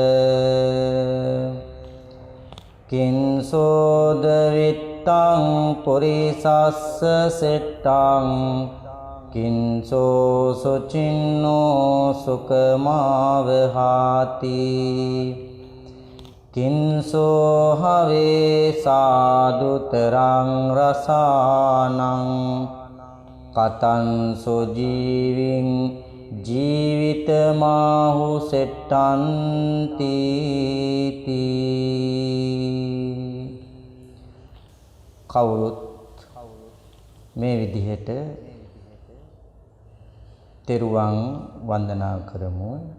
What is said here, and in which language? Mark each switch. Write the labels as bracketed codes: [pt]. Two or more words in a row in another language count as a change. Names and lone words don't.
[pi] කිංසෝද විත්තං පුරිසස්ස සෙට්ටං කිංසෝ සුචින්නෝ සුකමාවහාති කිංසෝ හවේ සාදුතරං රසානං කතංසු ජීවින් ජීවිතමාහු සෙට්ටන්ති. [si] කවුරුත් මේ විදිහට තෙරුවන් වන්දනා කරමු.